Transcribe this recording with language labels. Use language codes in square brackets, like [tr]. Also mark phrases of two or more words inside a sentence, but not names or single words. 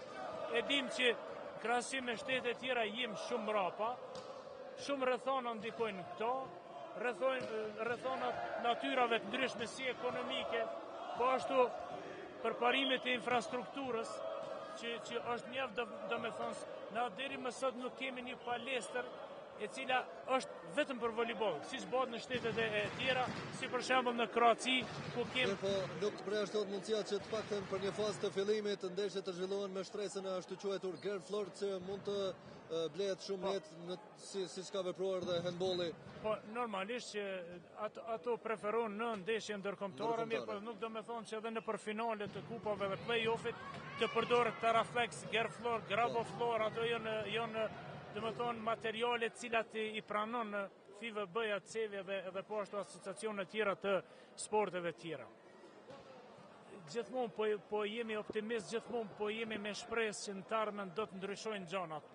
[sq] E dim që krahasim me shtete tjera jemi shumë mrapa, shumë rrethona ndikojnë këto, rrethonat natyrave të ndryshme si ekonomike, po ashtu përparimit e infrastrukturës, që është mjaft domethënës, na deri më sot nuk kemi një palestër e cila është vetëm për voleyboll, siç bëhet në shtetet e tjera, si për shembull në Kroaci, ku kemi. Po nuk të përjashtohet mundësia që të paktën për një fazë të fillimit të ndeshjet të zhvillohen me shtresën e ashtu quajtur girl floor, që mund të blehet shumë lehtë siç ka vepruar dhe handbolli. Po normalisht që ato preferojnë në ndeshje ndërkombëtare, mirë, po nuk do të thonë që edhe në për finale të kupave dhe play-offit të përdoret Taraflex, girl floor, Grabo floor, ato janë dhe më thonë materialet cilat i pranon FIVB-ja, CEVja dhe po ashtu asociacione tjera të sporteve tjera. Gjithmonë po jemi optimist, gjithmonë po jemi me shpresë që në të ardhmen do të ndryshojnë gjanat.